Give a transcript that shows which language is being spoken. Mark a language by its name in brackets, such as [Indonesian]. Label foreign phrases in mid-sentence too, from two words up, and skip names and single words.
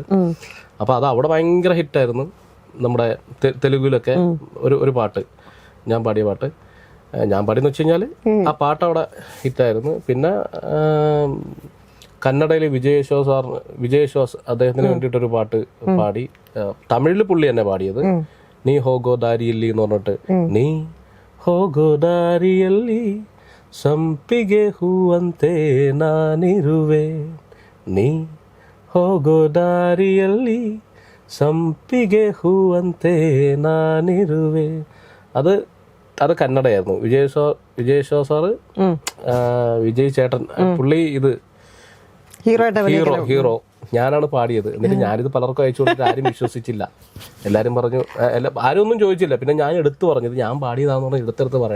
[Malayalam] അപ്പൊ അത് അവിടെ ഭയങ്കര ഹിറ്റായിരുന്നു. നമ്മുടെ തെലുഗുലൊക്കെ ഒരു പാട്ട്, ഞാൻ പാടിയ പാട്ട്, ഞാൻ പാടിയെന്ന് വെച്ച് കഴിഞ്ഞാൽ ആ പാട്ട് അവിടെ ഹിറ്റായിരുന്നു. പിന്നെ കന്നഡയിൽ വിജയശ്വാസ് അദ്ദേഹത്തിന് വേണ്ടിയിട്ടൊരു പാട്ട് പാടി. തമിഴിൽ പുള്ളി തന്നെ പാടിയത്, [Kannada] ನೀ ಹೋಗೋ ದಾರಿಯಲ್ಲಿ [Malayalam] എന്ന് പറഞ്ഞിട്ട്. [Kannada] ನೀ ಹೋಗೋ ದಾರಿಯಲ್ಲಿ ಸಂಪಿಗೆ ಹೂವಂತೆ ನಾನಿರುವೆ, ನೀ ಹೋಗೋ ದಾರಿಯಲ್ಲಿ ಸಂಪಿಗೆ ಹೂವಂತೆ ನಾನಿರುವೆ. [Malayalam] അത് കന്നഡയായിരുന്നു. വിജയ് സാറ്, വിജയ് ചേട്ടൻ, പുള്ളി ഇത് ഹീറോ, ഞാനാണ് പാടിയത്. എന്നിട്ട് ഞാനിത് പലർക്കും അയച്ചു കൊടുത്തിട്ട് ആരും വിശ്വസിച്ചില്ല. എല്ലാരും പറഞ്ഞു, ആരും ഒന്നും ചോദിച്ചില്ല. പിന്നെ ഞാൻ എടുത്തു പറഞ്ഞത് ഞാൻ പാടിയതാന്ന് പറഞ്ഞ് എടുത്തെടുത്ത് പറയണം.